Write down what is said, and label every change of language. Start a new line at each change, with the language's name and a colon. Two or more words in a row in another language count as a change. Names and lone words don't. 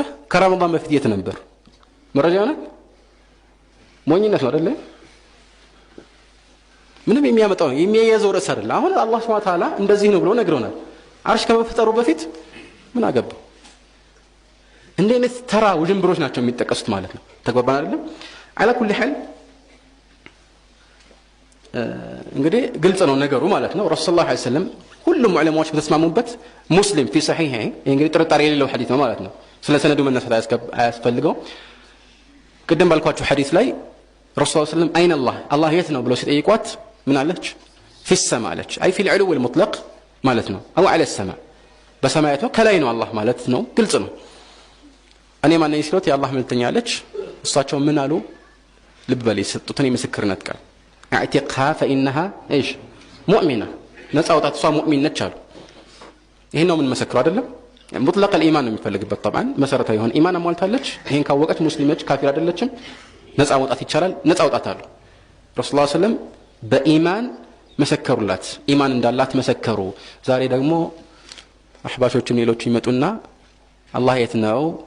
Amharic: ከረመዳን በፊት የት ነበር? መረጃ ነው? ሞኝነት ነው አይደል? ምንም የሚያመጣው የሚያያዘው ርዕስ አይደለም። አሁን አላህ
Arabic: سبحانه وتعالى
Amharic: እንደዚህ ነው ብሎ ነግሮናል። አርሽ ከመፈጠሩ በፊት ምን አገባው? እንደ አይነት ተራ ውዥንብሮች ናቸው የሚጠቀሱት ማለት ነው። ተግባባን አይደለም?
Arabic: على كل حال
Amharic: እንግዲህ ግልጽ ነው ነገሩ ማለት ነው። ረሱል
Arabic: صلى الله عليه وسلم
Amharic: ሁሉም ዑለማዎች በተስማሙበት ሙስሊም
Arabic: في صحيح
Amharic: እንግዲህ ጥርጣሬ የሌለው ሐዲስ ነው ማለት ነው። ስለ ሰነዱ መነሳት አያስፈልገው። ቅድም ባልኳችሁ ሐዲስ ላይ ረሱል
Arabic: صلى الله عليه وسلم
Amharic: አይነ አላህ የት ነው ብለው ሲጠይቋት ምን አለች?
Arabic: في السماء
Amharic: አለች።
Arabic: أي في العلو والمطلق
Amharic: ማለት ነው።
Arabic: أو على السماء
Amharic: በሰማያት ነው ከላይ ነው አላህ ማለት ነው። ግልጽ ነው። እኔ ማን ነኝ ሲሉት የአላህ መልእክተኛ አለች። እሳቸው ምን አሉ? ልብ በል የሰጡትን የምስክርነት ቃል
Arabic: اعتقها فإنها ايش مؤمنة
Amharic: ነፃ ወጣት እሷ ሙእሚን ነች አሉ። ይሄን ነው ምን መሰክረው አይደለም
Arabic: مطلق الإيمان
Amharic: ነው የሚፈልግበት طبعا መሰረታዊ የሆነ ኢማን አሟልታለች። ይሄን ካወቀች ሙስሊም ነች ካፊር አይደለችም። ነፃ ወጣት ይቻላል። ነፃ ወጣት አሉ ረሱላህ
Arabic: صلى الله عليه وسلم
Amharic: በኢማን መሰከሩላት። ኢማን እንዳላት መሰከሩ። ዛሬ ደግሞ አህባሾችም ሌሎች ይመጡና አላህ የት ነው